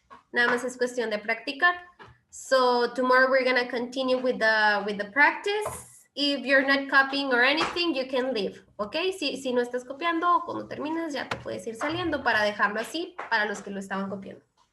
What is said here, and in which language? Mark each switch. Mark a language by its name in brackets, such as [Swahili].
[Spanish] Nada más es cuestión de practicar. [English] So tomorrow we're gonna continue with the practice. If you're not copying or anything, you can leave, ¿ok? [Spanish] Si no estás copiando, cuando termines ya te puedes ir saliendo para dejarlo así para los que lo estaban copiando.